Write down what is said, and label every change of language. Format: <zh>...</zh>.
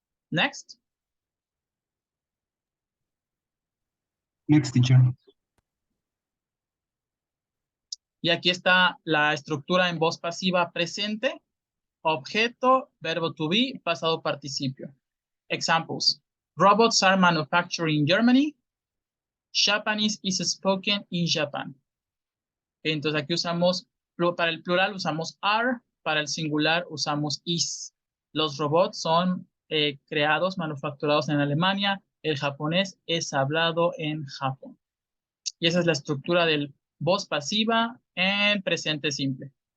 <en>Next. Next, teacher.</en> <es>Y aquí está la estructura en voz pasiva presente, objeto, verbo to be, pasado participio.</es> <en>Examples. Robots are manufactured in Germany. Japanese is spoken in Japan.</en> <es>Entonces aquí usamos, para el plural usamos are, para el singular usamos is. Los robots son creados, manufacturados en Alemania. El japonés es hablado en Japón. Y esa es la estructura del voz pasiva en presente simple.</es>